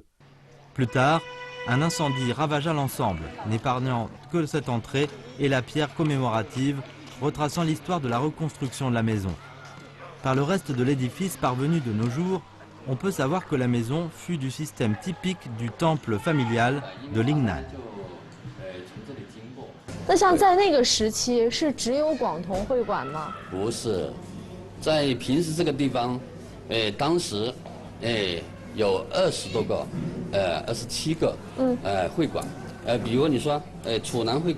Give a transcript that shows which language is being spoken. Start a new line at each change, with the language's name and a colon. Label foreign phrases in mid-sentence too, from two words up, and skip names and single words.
French: Plus tard, un incendie ravagea l'ensemble, n'épargnant que cette entrée et la pierre commémorative retraçant l'histoire de la reconstruction de la maison. Par le reste de l'édifice parvenu de nos jours, on peut savoir que la maison fut du système typique du temple familial de Lingnan.
Chinese: 那像在那个时期是只有广同会馆吗？不是，在平时这个地方，当时，有20多个，27个，会馆， 比如你说，楚南会